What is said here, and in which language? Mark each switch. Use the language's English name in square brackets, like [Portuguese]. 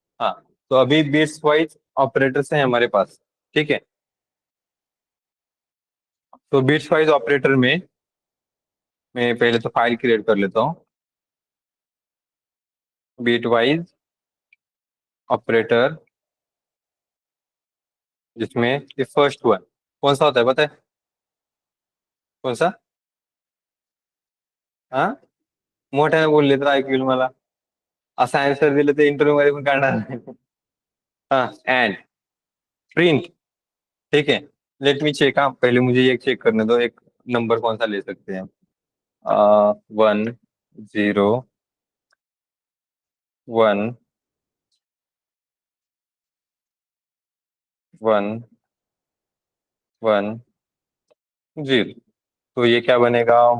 [Hindi] हाँ, तो अभी बिट्स वाइज ऑपरेटर्स हैं हमारे पास। ठीक है, तो बिट्स वाइज ऑपरेटर में मैं पहले तो फाइल क्रिएट कर लेता हूँ। बिट वाइज ऑपरेटर, जिसमें ये फर्स्ट वन कौन सा होता है पता है? कौन सा? [Marathi] हाँ, मोठ्याने बोलले तर ऐकू येईल मला. असा आन्सर दिलं तर इंटरव्यू मध्ये पण काढणार नाही. [Hindi] हाँ, [English] And print. [Hindi] ठीक है, [English] Let me check. [Hindi] हाँ, पहले मुझे ये चेक करने दो, एक नंबर कौन सा ले सकते हैं। 1 0 1 1 1 0। तो ये क्या बनेगा?